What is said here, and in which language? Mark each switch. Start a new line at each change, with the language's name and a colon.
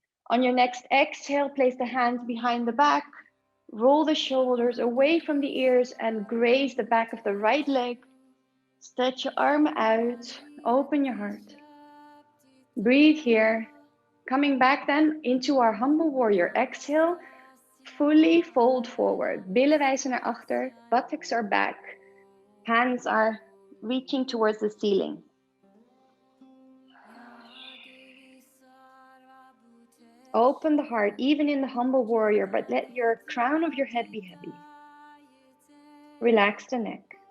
English: On your next exhale, place the hands behind the back. Roll the shoulders away from the ears and graze the back of the right leg. Stretch your arm out, open your heart. Breathe here. Coming back then into our humble warrior. Exhale, fully fold forward.
Dutch: Billen wijzen naar achter,
English: buttocks are back. Hands are reaching towards the ceiling. Open the heart, even in the humble warrior, but let your crown of your head be heavy. Relax the neck.